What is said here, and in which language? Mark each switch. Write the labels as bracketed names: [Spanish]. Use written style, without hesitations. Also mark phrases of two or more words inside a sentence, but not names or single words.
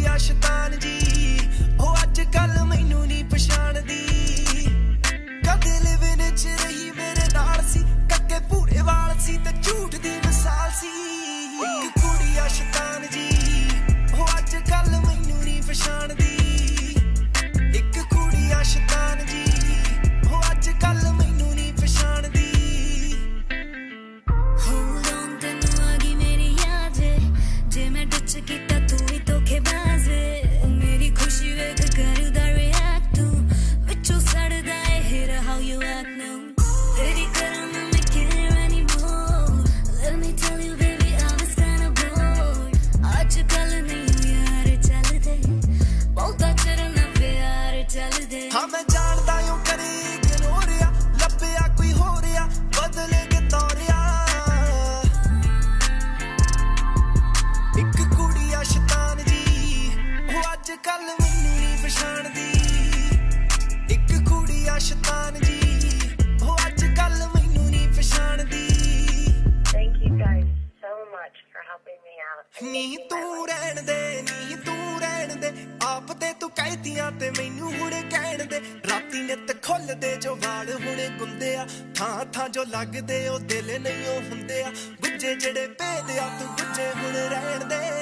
[Punjabi] ਆ ਸ਼ੈਤਾਨ ਜੀ ਉਹ ਅੱਜ ਕੱਲ ਮੈਨੂੰ ਨਹੀਂ ਪਛਾਣਦੀ ਕਦੇ ਲਿਵਿੰਗ ਚ ਰਹੀ ਮੇਰੇ ਨਾਲ ਸੀ ਕੱਕੇ ਪੂਰੇ ਵਾਲ ਸੀ ਤੇ ਝੂਠ ਦੀ ਮਿਸਾਲ ਸੀ ਇੱਕ ਕੁੜੀ ਆ ਸ਼ੈਤਾਨ ਜੀ ਉਹ ਅੱਜ ਕੱਲ ਮੈਨੂੰ ਨਹੀਂ ਪਛਾਣਦੀ ਇੱਕ ਕੁੜੀ ਆ ਸ਼ੈਤਾਨ ਜੀ ਉਹ ਅੱਜ ਕੱਲ ਮੈਨੂੰ ਨਹੀਂ ਪਛਾਣਦੀ [English] Hold on [Punjabi] ਤੈਨੂੰ ਆ ਗਈ ਮੇਰੀ ਯਾਦ ਜੇ ਮੈਂ ਟੱਚ ਕੀਤਾ ਤੂੰ ਵੀ ਧੋਖੇਬਾਜ਼ ਮੇਰੀ ਖੁਸ਼ੀ ਵੇਖ ਕਰਦਾ react ਤੂੰ ਵਿੱਚੋਂ ਸੜਦਾ ਏ [English] hear how you act now [Punjabi] ਤੇਰੀ ਕਰਾਂ ਨਾ ਮੈਂ [English] care anymore let me tell you baby I was kinda bored [Punjabi] ਅੱਜ ਕੱਲ ਨਹੀਂ ਯਾਰ ਚੱਲਦੇ ਬਹੁਤਾ ਚਿਰ ਨਾ ਪਿਆਰ ਚੱਲਦੇ ਹਾਂ ਮੈਂ ਜਾਣਦਾ ਓ ਕਰੇ ਇਗਨੋਰ ਆ ਲੱਭਿਆ ਕੋਈ ਹੋ ਰਿਹਾ ਬਦਲੇ ਕੇ ਤੋਰਿਆ ਇੱਕ ਕੁੜੀ ਆ ਸ਼ੈਤਾਨ ਜੀ ਉਹ ਅੱਜ ਕੱਲ ਮੈਨੂੰ ਨਹੀਂ ਪਛਾਣਦੀ ਇੱਕ ਕੁੜੀ ਆ ਸ਼ੈਤਾਨ ਜੀ ਉਹ ਅੱਜ ਕੱਲ ਮੈਨੂੰ ਨਹੀਂ ਪਛਾਣਦੀ [English] Thank you guys so much for helping me out. [Punjabi] ਨੀ ਤੂੰ ਰਹਿਣ ਦੇ ਆਪ ਤੇ ਤੂੰ ਕਹਿਤੀਆਂ ਤੇ ਮੈਨੂੰ ਹੁਣ ਕਹਿਣ ਦੇ ਰਾਤੀ ਨਿੱਤ ਖੁੱਲਦੇ ਜੋ ਵਾਲ ਹੁਣ ਗੁੰਦੇ ਆ ਥਾਂ ਜੋ ਲੱਗਦੇ ਉਹ ਦਿਲ ਨਹੀਂ ਉਹ ਹੁੰਦੇ ਆ ਗੁੱਜੇ ਜਿਹੜੇ ਭੇਦ ਆ ਤੂੰ ਗੁੱਜੇ ਹੁਣ ਰਹਿਣ ਦੇ